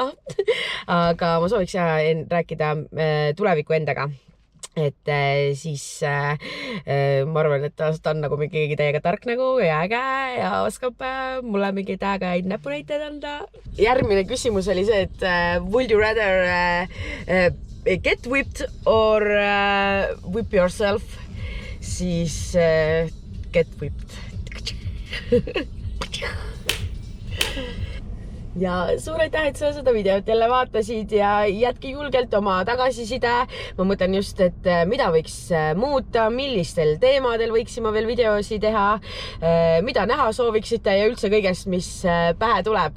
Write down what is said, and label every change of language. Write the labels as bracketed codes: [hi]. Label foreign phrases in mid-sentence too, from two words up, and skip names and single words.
[et] Aga ma sooviks rääkida tuleviku endaga. Et siis ma arvan, et ta on nagu mingi täiega tark nagu ja äge ja oskab mulle mingeid ägeid näpunäiteid anda. Järgmine küsimus oli see, et [en] would you rather get whipped or whip yourself? [et] Siis [en] get whipped. [et] Ja suur aitäh, et sa seda videot jälle vaatasid ja jätki julgelt oma tagasiside. Ma mõtlen just, et mida võiks muuta, millistel teemadel võiksime veel videosi teha, mida näha sooviksite ja üldse kõigest, mis pähe tuleb.